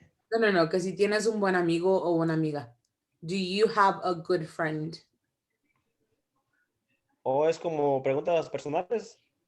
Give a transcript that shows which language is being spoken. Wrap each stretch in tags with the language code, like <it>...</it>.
<es>No, que si tienes un buen amigo o una amiga.</es> <en>Do you have a good friend?</en> <es>¿O es como preguntas personales?</es>